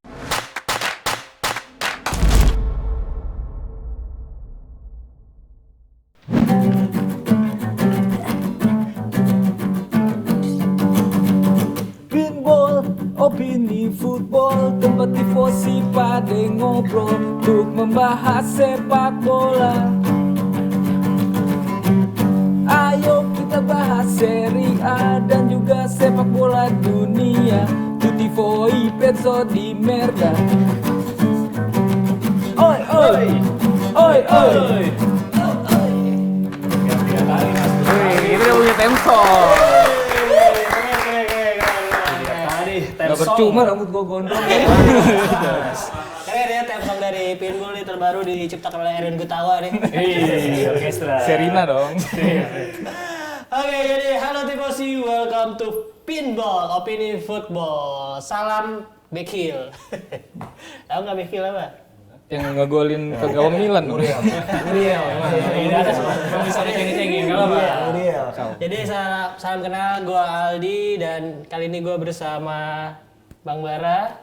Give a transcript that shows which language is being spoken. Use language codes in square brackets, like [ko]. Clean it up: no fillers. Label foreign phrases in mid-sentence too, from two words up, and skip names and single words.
[id] Pinball, opini football, tempat tifosi pada ngobrol untuk membahas sepak bola. Ayo kita bahas Serie A dan juga sepak bola dunia. [it] Tutti voi pezzo di merda. Oi oi, oi oi. [id] Ini udah punya temsor. Gak percuma rambut gua gondrong. Keren ya [en] theme song [id] dari Pinball nih terbaru diciptakan oleh Erwin Gutawa nih. Orkestra. Serina dong. Oke, jadi halo tifosi, [en] welcome to Pinball, opini football. [id] Salam Bekil. Tahu nggak Bekil apa? Yang ngegolin ke gawang Milan. Muriel. Ini ada semua bisa dicengin-cengin enggak apa. Jadi salam kenal, gua Aldi dan kali ini gua bersama Bang Bara,